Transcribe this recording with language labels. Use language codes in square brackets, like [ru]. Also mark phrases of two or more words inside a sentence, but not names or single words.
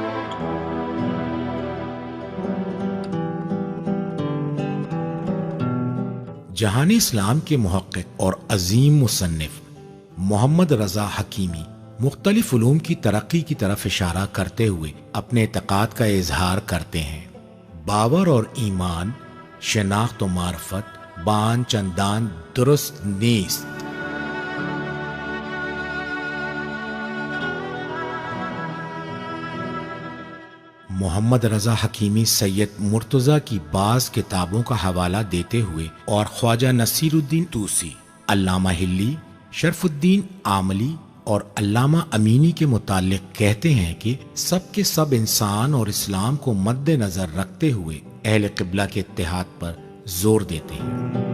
[ur] جہان اسلام کے محقق اور عظیم مصنف محمد رضا حکیمی مختلف علوم کی ترقی کی طرف اشارہ کرتے ہوئے اپنے اعتقاد کا اظہار کرتے ہیں۔ باور اور ایمان، [fa] شناخت و معرفت بان چندان درست نیست۔ [ur] محمد رضا حکیمی سید مرتضیٰ کی بعض کتابوں کا حوالہ دیتے ہوئے اور خواجہ نصیر الدین طوسی، علامہ ہلی، شرف الدین عاملی اور علامہ امینی کے متعلق کہتے ہیں کہ سب کے سب انسان اور اسلام کو مد نظر رکھتے ہوئے اہل قبلہ کے اتحاد پر زور دیتے ہیں۔